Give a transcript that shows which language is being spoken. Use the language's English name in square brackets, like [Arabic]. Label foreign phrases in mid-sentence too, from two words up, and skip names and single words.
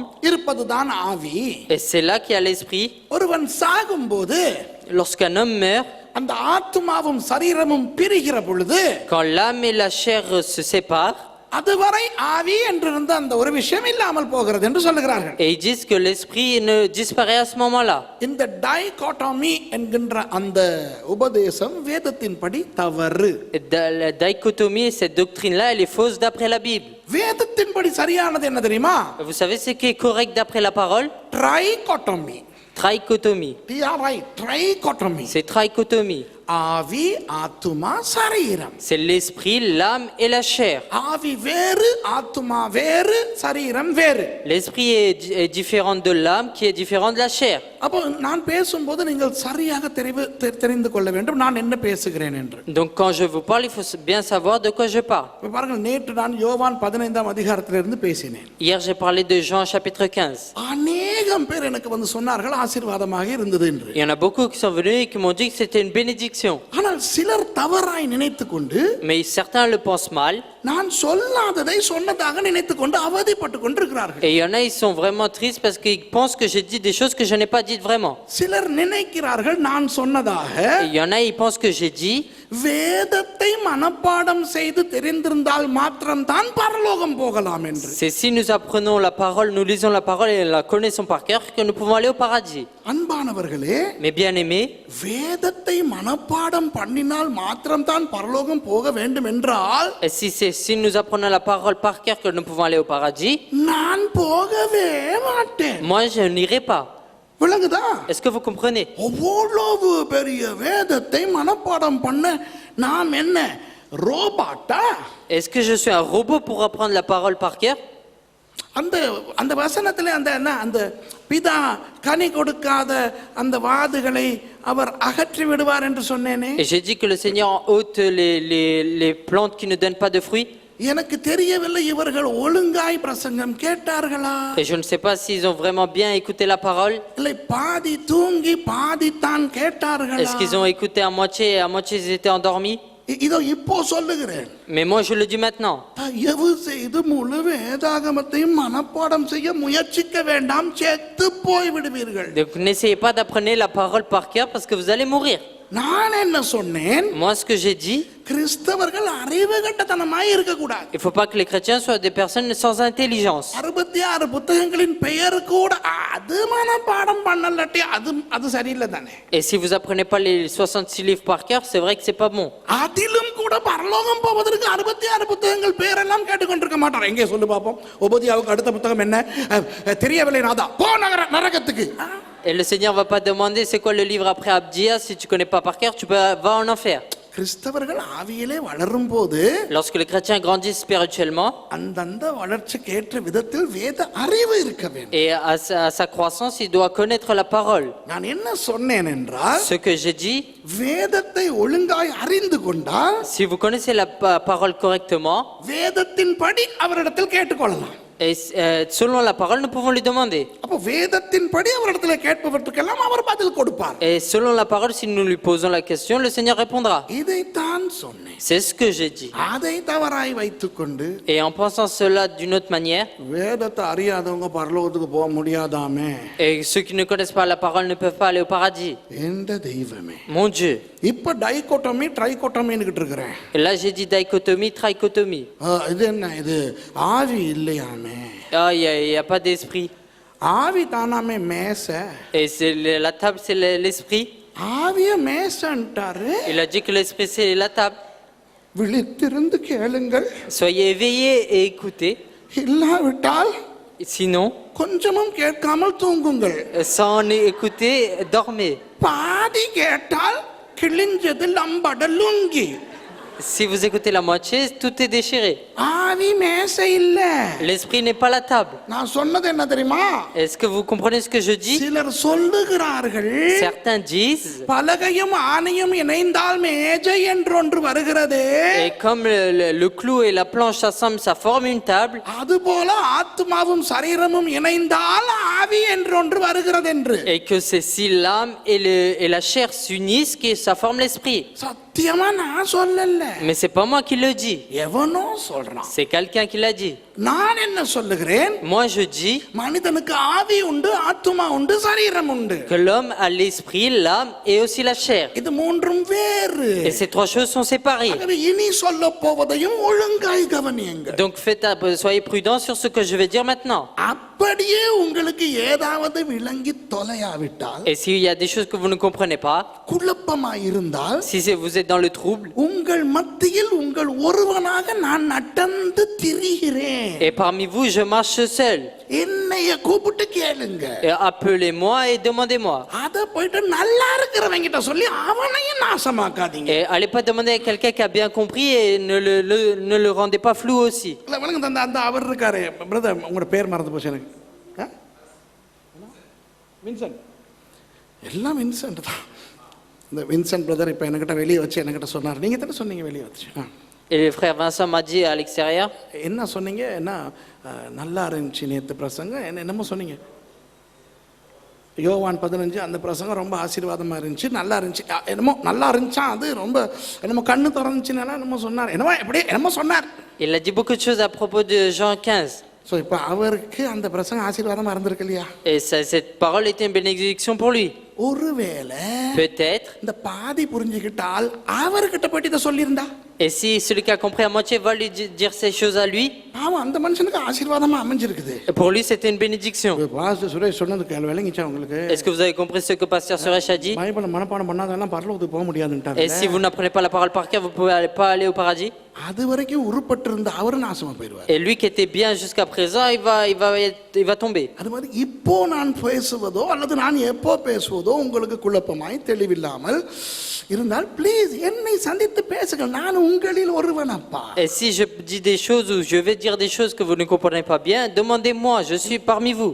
[Tamil] இருப்பதுதான் ஆவி. [French] et c'est là qu'il y a l'esprit, [Tamil] ஒருவன் சாகும்போது [French] lorsqu'un homme meurt, [Tamil] அந்த ஆத்துமாவும் சரீரமும் பிரிகிற பொழுது, [French] quand l'âme et la chair se séparent, [Tamil] அதுவரை ஆவி என்றிருந்த அந்த ஒரு விஷயம் இல்லாமல் போகிறது என்று சொல்லுகிறார்கள். [French] et ils disent que l'esprit ne disparaît à ce moment-là. [Tamil] இந்த டைகோட்டமி என்கின்ற அந்த உபதேசம் வேதத்தின்படி தவறு. [French] La dichotomie, cette doctrine-là, elle est fausse d'après la Bible. [Tamil] வேதத்தின்படி சரியானது என்ன தெரியுமா? [French] Vous savez ce qui est correct d'après la parole? [Tamil] ட்ரைகோட்டமி. [French] Trichotomie. [Tamil] ட்ரைகோட்டமி. [French] C'est trichotomie. [Tamil] ஆவி, ஆத்துமா, சரீரம். [French] C'est l'esprit, l'âme et la chair. [Tamil] ஆவி வேறு, ஆத்துமா வேறு, சரீரம் வேறு. [French] L'esprit est différent de l'âme qui est différent de la chair. [Tamil] அப்போ நான் பேசும்போது நீங்கள் சரியாக தெரிந்து கொள்ள வேண்டும் நான் என்ன பேசுகிறேன் என்று. [French] Donc quand je vous parle, il faut bien savoir de quoi je parle. [Tamil] இப்ப பாருங்கள், நேற்று நான் யோவான் 15ஆம் அதிகாரத்திலிருந்து பேசினேன். [French] Hier, j'ai parlé de Jean chapitre 15. [Tamil] அநேகம் பேர் எனக்கு வந்து சொன்னார்கள் ஆசீர்வாதமாக இருந்தது என்று. [French] Il y en a beaucoup qui sont venus et qui m'ont dit que c'était une bénédiction. [Tamil] ஆனால் சிலர் தவறாய் நினைத்துக் கொண்டு, [French] Mais certains le pensent mal. [Tamil] நான் சொல்லாததை சொன்னதாக நினைத்துக் கொண்டு அவதிப்பட்டு கொண்டிருக்கிறார்கள். [French] Et il y en a, ils sont vraiment tristes parce qu'ils pensent que j'ai dit des choses que je n'ai pas dites vraiment. [Tamil] சிலர் நினைக்கிறார்கள் நான் சொன்னதாக [French] Et il y en a, ils pensent que j'ai dit [Tamil] வேதத்தை மனப்பாடம் செய்து தெரிந்திருந்தால் மாத்திரம் தான் பரலோகம் போகலாம் என்று. [French] c'est si nous apprenons la parole, nous lisons la parole et la connaissons par cœur que nous pouvons aller au paradis. [Tamil] அன்பானவர்களே, [French] Mais bien aimés, [Tamil] வேதத்தை மனப்பாடம் பண்ணினால் மாத்திரம் தான் பரலோகம் போக வேண்டும் என்றால் [French] et si nous apprenons la parole par cœur que nous pouvons aller au paradis, [Tamil] நான் போகவே மாட்டேன். [French] moi je n'irai pas. [Tamil] விளங்குதா? [French] Est-ce que vous comprenez? [Tamil] அவ்வளவு பெரிய வேதத்தை மனப்பாடம் பண்ண நாம் என்ன ரோபாட்டா? [French] Est-ce que je suis un robot pour apprendre la parole par cœur? [Tamil] அந்த வசனத்திலே அந்த பிதா கனி கொடுக்காத அந்த வாதுகளை அவர் அகற்றி விடுவார் என்று சொன்னேனே. [French] Et j'ai dit que le Seigneur ôte les plantes qui ne donnent pas de fruits. [Tamil] எனக்கு தெரியவில்லை இவர்கள் ஒழுங்காய் பிரசங்கம் கேட்டார்களா? [French] Et je ne sais pas s'ils ont vraiment bien écouté la parole. [Tamil] இல்லை பாதி தூங்கி பாதி தான் கேட்டார்களா? [French] Est-ce qu'ils ont écouté à moitié et à moitié ils étaient endormis? [Tamil] இதோ இப்போ சொல்லுகிறேன். [French] Mais moi je le dis maintenant. [Tamil] தயவு செய்து முழு வேதாகமத்தையும் மனப்பாடம் செய்ய முயற்சிக்க வேண்டாம், செத்து போய் விடுவீர்கள். [French] Donc n'essayez pas d'apprendre la parole par cœur parce que vous allez mourir. [Tamil] நான் என்ன சொன்னேன்? [French] Moi, ce que j'ai dit, [Tamil] கிறிஸ்தவர்கள் அறிவு கட்டத்தனமாய் இருக்க கூடாது. [French] il ne faut pas que les chrétiens soient des personnes sans intelligence. [Tamil] 66 புத்தகங்களின் பெயர் கூட அது மனப்பாடம் பண்ணலட்டி அது சரியில்லை தானே. [French] Et si vous apprenez pas les 66 livres par cœur, c'est vrai que c'est pas bon. [Tamil] அதிலும் கூட பரலோகம் போவதற்கு 66 புத்தகங்கள் பேரெல்லாம் கேட்டுக்கொண்டிருக்க மாட்டார். எங்கே சொல்லு பாப்போம். ஒபதியாவுக்கு அடுத்த புத்தகம் என்ன? தெரியவில்லை நாதா, போ நரகத்துக்கு. [French] Et le Seigneur va pas demander c'est quoi le livre après Abdia, si tu connais pas par cœur, tu vas en enfer. [Tamil] கிறிஸ்தவர்கள் ஆவியிலே வளரும் போது [French] Lorsque les chrétiens grandissent spirituellement, [Tamil] அந்தந்த வளர்ச்சிக்கு ஏற்ற விதத்தில் வேத அறிவு இருக்க வேண்டும். [French] et à sa croissance, il doit connaître la parole. [Tamil] நான் என்ன சொன்னேன் என்றால், [French] Ce que j'ai dit, [Tamil] வேதத்தை ஒழுங்காய் அறிந்து கொண்டால் [French] si vous connaissez la parole correctement, [Tamil] வேதத்தின்படி அவரிடத்தில் கேட்டுக்கொள்ளலாம். [French] et selon la parole, nous pouvons lui demander. [Tamil] அப்போ வேதத்தின்படி அவரிடத்தில் கேட்பவற்றுக்கெல்லாம் அவர் பதில் கொடுப்பார். [French] Et selon la parole, si nous lui posons la question, le Seigneur répondra. [Tamil] இதைத்தான் சொன்னேன். [French] C'est ce que j'ai dit. [Tamil] அதை தவறாய் வைத்துக்கொண்டு [French] Et en pensant cela d'une autre manière, [Tamil] வேதத்தை அறியாதவங்க பரலோகத்துக்கு போக முடியாதாமே. [French] et ceux qui ne connaissent pas la parole ne peuvent pas aller au paradis. [Tamil] என்ற தெய்வமே. [French] Mon Dieu. [Tamil] இப்ப டைகோட்டமி ட்ரைகோட்டமின்னு இருக்கிறேன். [French] Et là, j'ai dit dichotomie, trichotomie. [Tamil] இது என்ன இது? ஆவி இல்லையாமே. [French] Ah, il y a pas d'esprit. [Tamil] ஆவி தானாமே மேச. [French] Et c'est la table, c'est l'esprit. [Tamil] ஆவிய மேசன்ட்டாரு. [French] Il a dit que l'esprit, c'est la table. [Tamil] விழித்திருந்து கேளுங்கள். [French] Soyez éveillés et écoutez. [Tamil] இல்லாவிட்டால் [French] Sinon, [Tamil] கொஞ்சமும் கேட்காமல் தூங்குங்கள். [French] sans écouter, dormez. [Tamil] பாதி கேட்டால் கிழிஞ்சது லம்பட லுங்கி. [French] Si vous écoutez la moitié, tout est déchiré. [Tamil] ஆவி மேச இல்ல. [French] L'esprit n'est pas la table. [Tamil] நான் சொன்னது என்ன தெரியுமா? [French] Est-ce que vous comprenez ce que je dis? [Tamil] சிலர் சொல்லுகிறார்கள், [French] Certains disent, [Tamil] பலகையும் ஆணையும் இணைந்தால் மேஜை என்றொன்று வருகிறது. [French] et comme le clou et la planche s'assemblent, ça forme une table. [Tamil] அதுபோல ஆத்மாவும் சரீரமும் இணைந்தால் ஆவி என்றொன்று வருகிறது என்று. [French] Et que c'est si l'âme et la chair s'unissent que ça forme l'esprit. [Tamil] சத்தியமா நான் சொல்லல. [French] Mais c'est pas moi qui le dis. [Tamil] எவனோ சொல்றான். [French] C'est quelqu'un qui l'a dit. [Tamil] நான் என்ன சொல்லுகிறேன்? [French] Moi je dis [Tamil] மனிதனுக்கு ஆவி உண்டு, ஆத்மா உண்டு, சரீரம் உண்டு. [French] que l'homme a l'esprit, l'âme et aussi la chair. [Tamil] இது மூன்றும் வேறு. [French] Et ces trois choses sont séparées. [Tamil] ஆகவே இனி சொல்ல போவதையும் ஒழுங்காய் கவனியுங்கள். [French] Donc soyez prudents sur ce que je vais dire maintenant. [Tamil] அப்படியே உங்களுக்கு ஏதாவது விளங்கி தொலையாவிட்டால், [French] Et s'il y a des choses que vous ne comprenez pas, [Tamil] குழப்பமாய் இருந்தால், [French] si vous êtes dans le trouble, [Tamil] உங்கள் மத்தியில் உங்கள் ஒருவனாக நான் நடந்து திரிகிறேன். [French] et parmi vous je marche seul, [Tamil] என்னைய கூப்பிட்டு கேளுங்க. [French] et appelez-moi et demandez-moi. [Tamil] அத போயிட்டு நல்லா இருக்கிறவங்கிட்ட சொல்லி அவனையும் நாசமாக்காதீங்க. [French] Et allez pas demander à quelqu'un qui a bien compris et ne le rendez pas flou aussi. [Tamil] இல்ல வணங்க அந்த அவர் இருக்காரு பிரதர், உங்களோட பேர் மறந்து போச்சு எனக்கு. வின்சென்ட். எல்லாம் வின்சென்ட் தான். இந்த வின்சென்ட் பிரதர் இப்போ என்கிட்ட வெளியே வச்சு என்கிட்ட சொன்னார், நீங்கள் தானே சொன்னீங்க வெளியே வச்சு. [French] Et le frère Vincent m'a dit à l'extérieur, [Tamil] என்ன சொன்னீங்க? என்ன நல்லா இருந்துச்சு நேற்று பிரசங்கம், என்னமோ சொன்னீங்க. யோவான் 15 அந்த பிரசங்கம் ரொம்ப ஆசீர்வாதமாக இருந்துச்சு, நல்லா இருந்துச்சு, என்னமோ நல்லா இருந்துச்சா, அது ரொம்ப என்னமோ கண்ணு திறந்துச்சுன்னா என்னமோ சொன்னார், என்னமோ சொன்னார். [French] il a dit beaucoup de choses à propos de Jean 15. [Tamil] ஸோ இப்போ அவருக்கு அந்த பிரசங்கம் ஆசீர்வாதமாக இருந்திருக்கு இல்லையா? [French] Et cette parole était une bénédiction pour lui. [Tamil] ஒருவேளை [French] Peut-être. [Tamil] இந்த பாதி புரிஞ்சுக்கிட்டால் அவர்கிட்ட போயிட்டு இதை சொல்லியிருந்தா, [French] Et si celui qui a compris à moitié va lui dire ces choses à lui, [Tamil] பாவம் அந்த மனுஷனுக்கு ஆசீர்வாதமா அமைஞ்சிருக்குது. [French] pour lui c'était une bénédiction. [Tamil] பாஸ்டர் சுரேஷ் சொன்னது விளங்கிச்சா உங்களுக்கு? [French] Est-ce que vous avez compris ce que pasteur Suresh a dit? [Tamil] பைபிளை மனப்பாடம் பண்ணாதெல்லாம் பரலோகத்துக்கு போக முடியாதுன்றாங்க. [French] Et si vous n'apprenez pas la parole par cœur, vous pouvez pas aller au paradis? [Tamil] அது வரைக்கும் உருப்பட்டிருந்த அவர் நாசமா போயிடுவார். [French] Et lui qui était bien jusqu'à présent, il va tomber. [Tamil] அது மாதிரி இப்போ நான் பேசுவதோ அல்லது நான் எப்போ பேசுவதோ உங்களுக்கு குழப்பமாய் தெளிவில்லாமல் இருந்தால் ப்ளீஸ் என்னை சந்தித்து பேசுங்கள், நான் உங்களில் ஒருவனப்பா. [French] Et si je dis des choses ou je vais dire des choses que vous ne comprenez pas bien, demandez-moi, je suis parmi vous.